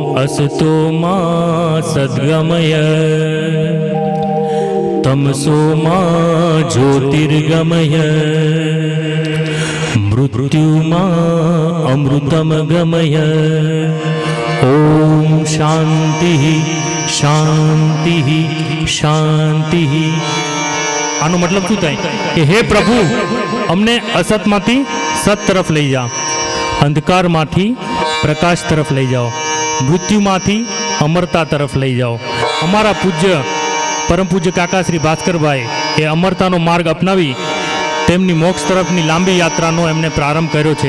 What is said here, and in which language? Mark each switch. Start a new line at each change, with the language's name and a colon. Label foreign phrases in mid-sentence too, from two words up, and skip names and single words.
Sanskrit: असतो मा सद्गमय तमसो मा ज्योतिर्गमय मृत्युमा अमृतम गमय ओम शांति शांति शांति।
Gujarati: આનો મતલબ શું થાય કે હે પ્રભુ અમને અસતમાંથી સત તરફ લઈ જા, અંધકારમાંથી પ્રકાશ તરફ લઈ જાઓ, મૃત્યુમાંથી અમરતા તરફ લઈ જાઓ। અમારા પૂજ્ય પરમ પૂજ્ય કાકા શ્રી ભાસ્કરભાઈ એ અમરતાનો માર્ગ અપનાવી તેમની મોક્ષ તરફની લાંબી યાત્રાનો એમને પ્રારંભ કર્યો છે।